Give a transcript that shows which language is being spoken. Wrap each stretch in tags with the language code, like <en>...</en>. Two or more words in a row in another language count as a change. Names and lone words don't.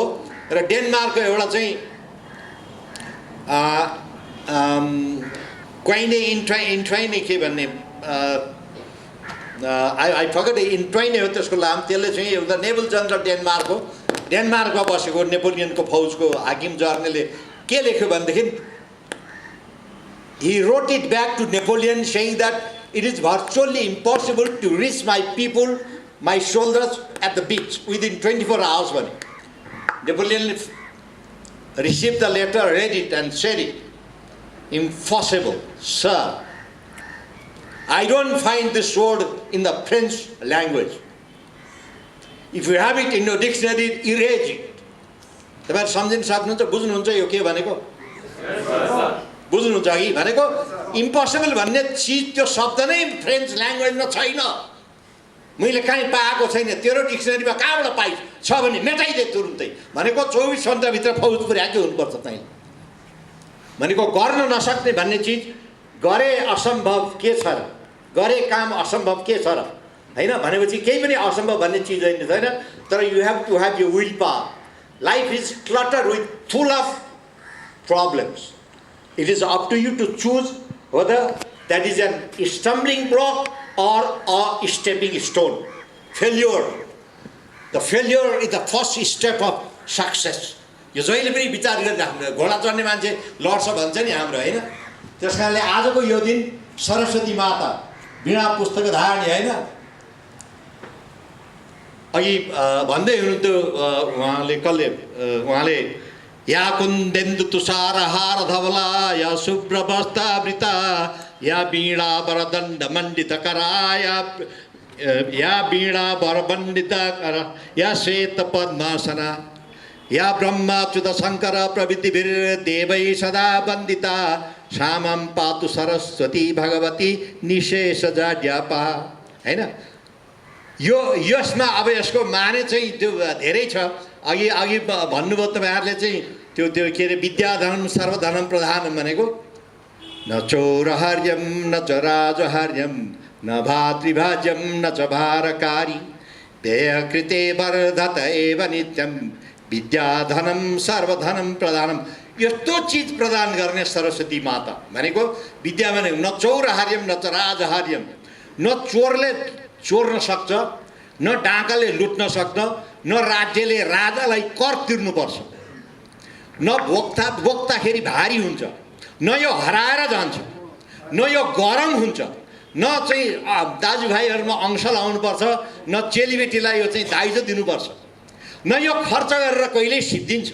<ne>र डेनमार्कको एउटा चाहिँ क्वाइने इन्ट्राइने के भन्ने</ne> <en>I forgot</en> <ne>इन्ट्राइने हो त्यसको नाम। त्यसले चाहिँ एउटा नेभल जनरल डेनमार्कमा बसेको नेपोलियनको फौजको हाकिम जर्नेलले के लेख्यो भनेदेखि</ne> <en>he wrote it back to Napoleon saying that it is virtually impossible to reach my people, my soldiers at the beach within 24 hours. भने Napoleon received the letter, read it and said it. Impossible, sir. I don't find this word in the French language. If you have it in your dictionary, erase it.</en> <ne>तपाईहरु सम्झिन सक्नुहुन्छ, बुझ्नुहुन्छ यो के भनेको? बुझ्नुहुन्छ कि भनेको इम्पोसिबल भन्ने चीज त्यो शब्द नै</ne> <en>French languageमा</en> <ne>छैन। मैले कहीँ पाएको छैन, तेरो डिक्सनरीमा कहाँबाट पाइ छ भने मेटाइदे तुरुन्तै। भनेको 24 घण्टाभित्र फौज पुर्याएकै हुनुपर्छ तैँले। भनेको गर्न नसक्ने भन्ने चीज गरे असम्भव के छ र, गरे काम असम्भव के छ र, हैन भनेपछि केही पनि असम्भव भन्ने चीज छैन।</ne> <en>तर you have to have your will power. Life is clutter with full of problems. It is up to you to choose whether that is a stumbling block or a stepping stone. Failure. The failure is the first step of success.</en> <ne>यो जहिले पनि विचार गरिराख्नु, घोडा चढ्ने मान्छे लड्छ भन्छ नि हाम्रो, हैन? त्यसकारणले आजको यो दिन सरस्वती माता वीणा पुस्तक धारणी, हैन? अघि भन्दै हुनुहुन्थ्यो उहाँले</ne> <sa>या कुन्देन्दु तुषारहार धवला या शुभ्र वस्त्रावृता या वीणा वरदण्ड मण्डित करा या वीणा वरमण्डित करा या श्वेत पद्मासना या ब्रह्माच्युत शंकर प्रभृतिभिर देवै सदा वन्दिता सामं पातु सरस्वती भगवती निशेष जाड्यापा,</sa> <ne>हैन? यो यसमा अब यसको माने चाहिँ त्यो धेरै छ। अघि भन्नुभयो तपाईहरुले चाहिँ त्यो के अरे</ne> <sa>विद्याधनम सर्वधनम प्रधानम भनेको न चौरहार्यम न च राजहार्यम न भातृभाज्यम न च भारकारी व्ययकृते वर्धत एव नित्यम विद्याधनम सर्वधनम प्रधानम।</sa> <ne>यस्तो चीज प्रदान गर्ने सरस्वती माता भनेको विद्या भने</ne> <sa>न चौरहार्यम न च राजहार्यम,</sa> <ne>न चोरले चोर्न सक्छ, न डाकाले लुट्न सक्छ, न राज्यले राजालाई कर तिर्नुपर्छ, न बोक्दाखेरि भारी हुन्छ, न यो हराएर जान्छ, न यो गरम हुन्छ, न चाहिँ दाजुभाइहरूमा अंश लाउनुपर्छ, न चेलीबेटीलाई यो चाहिँ दाइजो दिनुपर्छ, न यो खर्च गरेर कहिल्यै सिद्धिन्छ।</ne>